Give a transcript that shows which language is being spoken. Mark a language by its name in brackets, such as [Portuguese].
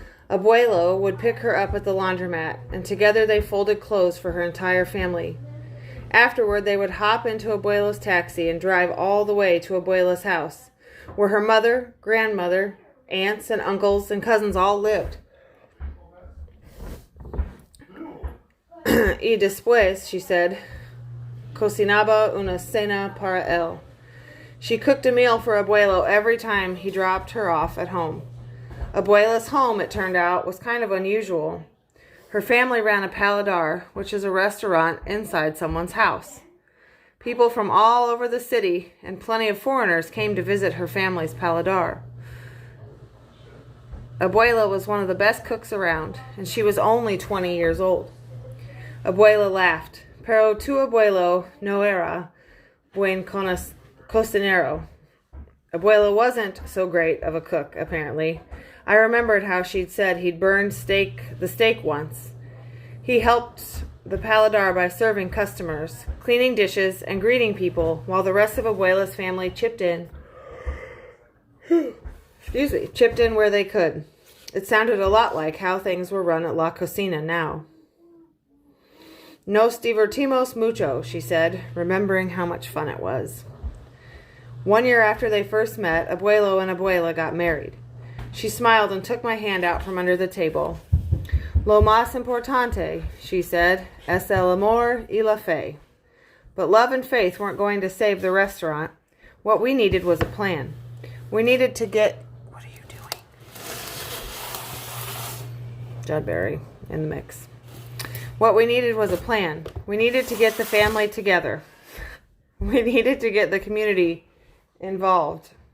[English] Abuelo would pick her up at the laundromat, and together they folded clothes for her entire family. Afterward, they would hop into Abuelo's taxi and drive all the way to Abuela's house, where her mother, grandmother, aunts, and uncles and cousins all lived. [Spanish] Y después, [English] she said, [Spanish] cocinaba una cena para él. [English] She cooked a meal for Abuelo every time he dropped her off at home. Abuela's home, it turned out, was kind of unusual. Her family ran a paladar, which is a restaurant inside someone's house. People from all over the city and plenty of foreigners came to visit her family's paladar. Abuela was one of the best cooks around, and she was only 20 years old. Abuela laughed. [Spanish] Pero tu abuelo no era buen cocinero. [English] Abuela wasn't so great of a cook, apparently. I remembered how she'd said he'd burned the steak once. He helped the paladar by serving customers, cleaning dishes, and greeting people, while the rest of Abuela's family chipped in. chipped in where they could. It sounded a lot like how things were run at La Cocina now. [Spanish] Nos divertimos mucho, [English] she said, remembering how much fun it was. 1 year after they first met, Abuelo and Abuela got married. She smiled and took my hand out from under the table. [Spanish] Lo más importante, [English] she said, [Spanish] es el amor y la fe. [English] But love and faith weren't going to save the restaurant. What we needed was a plan. We needed to get... What are you doing? Judberry in the mix. What we needed was a plan. We needed to get the family together. We needed to get the community involved.